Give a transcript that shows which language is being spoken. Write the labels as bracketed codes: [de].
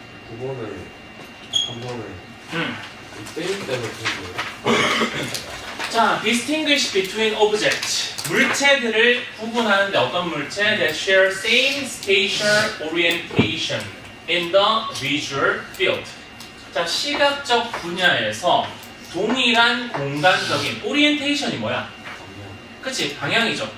[ko] 9번을 3번을 때리기 때문에 그런 거예요? [en] 자, distinguish between objects. [ko] 물체들을 구분하는데 어떤 물체? [en] that share same spatial orientation in the visual field. [ko] 자, 시각적 분야에서 동일한 공간적인 orientation이 뭐야? 그치? 방향이죠.